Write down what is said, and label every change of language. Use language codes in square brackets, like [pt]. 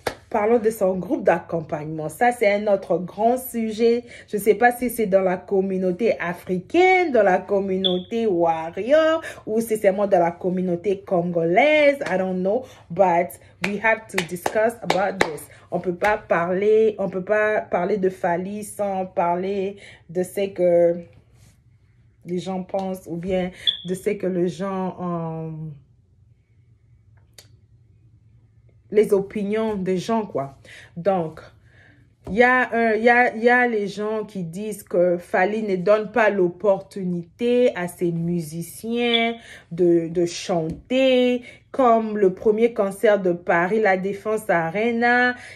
[fr] parlons de son groupe d'accompagnement. Ça, c'est un autre grand sujet. Je ne sais pas si c'est dans la communauté africaine, dans la communauté warrior, ou si c'est seulement dans la communauté congolaise. [en] I don't know, but we have to discuss about this. [fr] On peut pas parler de Fally sans parler de ce que les gens pensent, ou bien de ce que les gens... les opinions des gens, quoi. Donc, il y a les gens qui disent que Fally ne donne pas l'opportunité à ses musiciens de chanter, comme le premier concert de Paris, la Défense Arena.